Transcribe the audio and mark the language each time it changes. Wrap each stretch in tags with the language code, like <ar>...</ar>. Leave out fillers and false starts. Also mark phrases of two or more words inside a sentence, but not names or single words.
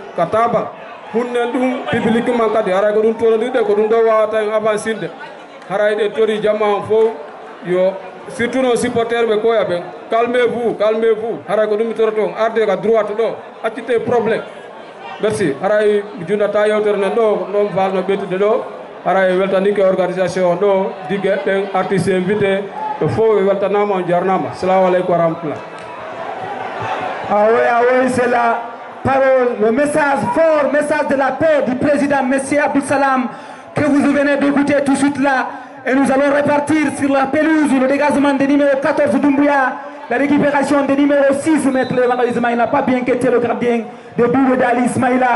<ff>ka tabal hunnen ɗum publiquement kadi haray ko ɗum tonodirɗe ko ɗum ɗo wawata en avancinde haray ɗen tori jamma o fof yo surtout noon supporteur ɓe koya ɓen</ff> <fr>calmez vous</fr> <ff>haray ko ɗum mi toroto on arde ka droite ɗo accite probléme merci haray mi jundata yewtere nen ɗo ɗon falno ɓettude ɗo haray weltanike organisation ɗo digue ɗen</ff> <fr>artiste invité</fr> <ff>ɓe fof ɓe weltanama on jarnama.</ff> <ar>السلام عليكم ورحمة الله.</ar> <fr>Ah oui, c'est la parole, le message fort, message de la paix du président M. Abdou Salam que vous venez d'écouter tout de suite là. Et nous allons répartir sur la pelouse le dégagement des numéro 14 Doumbouya, la récupération des numéro 6, maître malheureusement il n'a pas bien quitté le gardien de Boubou d'Ali Ismaïla.</fr>